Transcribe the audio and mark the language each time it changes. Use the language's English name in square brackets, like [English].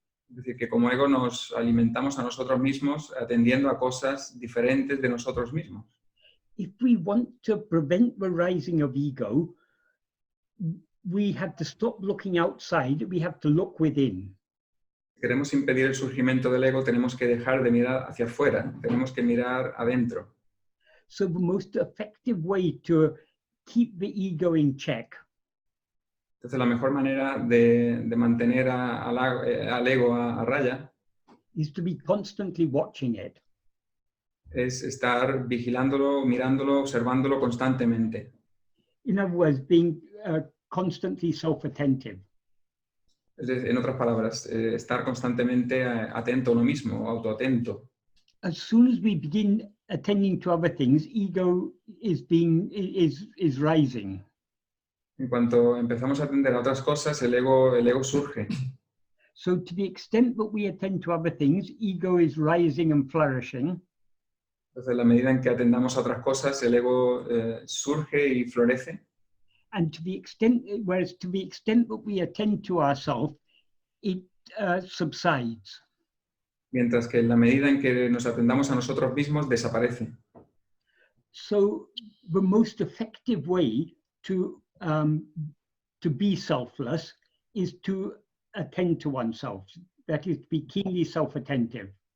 [Spanish] Es decir, que como ego nos alimentamos a nosotros mismos atendiendo a cosas diferentes de nosotros mismos. [English] If we want to prevent the rising of ego, we have to stop looking outside, we have to look within. [Spanish] Si queremos impedir el surgimiento del ego, tenemos que dejar de mirar hacia afuera, tenemos que mirar adentro. [English] So the most effective way to keep the ego in check [Spanish] Entonces, la mejor manera de mantener al ego a raya [English] is to be constantly watching it. [Spanish] Es estar vigilándolo, mirándolo, observándolo constantemente. [English] In other words, being constantly self-attentive. [Spanish] En otras palabras, estar constantemente atento a uno mismo, autoatento. [English] As soon as we begin attending to other things, ego is rising. [Spanish] En cuanto empezamos a atender a otras cosas, el ego surge. [English] So to the extent that we attend to other things, ego is rising and flourishing. [Spanish] Entonces, en la medida en que atendamos a otras cosas, el ego surge y florece. [English] And to the extent, whereas to the extent that we attend to ourselves, it subsides. [Spanish] Mientras que en la medida en que nos atendamos a nosotros mismos, desaparece. [English] So the most effective way to be selfless is to attend to oneself. That is, to be keenly self-attentive.